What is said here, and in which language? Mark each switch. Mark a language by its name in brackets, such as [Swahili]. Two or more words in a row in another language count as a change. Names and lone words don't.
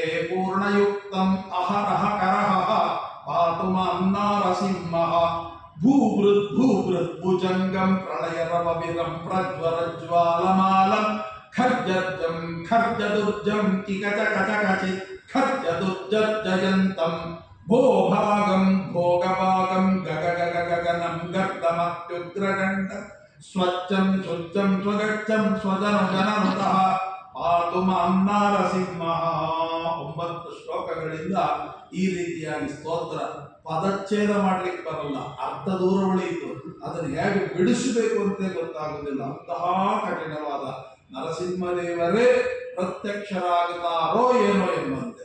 [Sanskrit] ಪೂರ್ಣಯುಕ್ತಂ ಅಹರಹ ಕರಹ ಪಾತು ಮಾಂ ನರಸಿಂಹಃ ಭೂಭೃತ್ ಭುಜಂಗಂ ಪ್ರಳಯರವವಿರಂ ಪ್ರಜ್ವರಜ್ವಾಲಮಾಲಂ ಖರ್ಜರ್ಜಂ ಖರ್ಜದುರ್ಜಂ ಕಿಕಚ ಕಚ ಕಚಿ ಖರ್ಜದುರ್ಜರ್ಜಯಂತಂ ಭೋಭಾಗಂ ಭೋಗಭಾಗಂ ಗಗ ಗಗ ಗಗನಂ ಗರ್ದಮತ್ಯುಗ್ರಗಂಡ ಸ್ವಚ್ಛಂ ಶುದ್ಧಂ ಸ್ವಗಚ್ಚಂ ಸ್ವಜನಜನನುತಃ ಪಾತು ಮಾಂ ನಾರಸಿಂಹ. [Kannada] 9 ಶ್ಲೋಕಗಳಿಂದ ಈ ರೀತಿಯಾಗಿ ಸ್ತೋತ್ರ. ಪದಚ್ಛೇದ ಮಾಡ್ಲಿಕ್ಕೆ ಬರಲ್ಲ, ಅರ್ಥ ದೂರ ಉಳಿಯಿತು, ಅದನ್ನು ಹೇಗೆ ಬಿಡಿಸಬೇಕು ಅಂತ ಗೊತ್ತಾಗುವುದಿಲ್ಲ. ಅಂತಹ ಕಠಿಣವಾದ ನರಸಿಂಹದೇವರೇ ಪ್ರತ್ಯಕ್ಷರಾಗುತ್ತಾರೋ ಏನೋ ಎಂಬಂತೆ.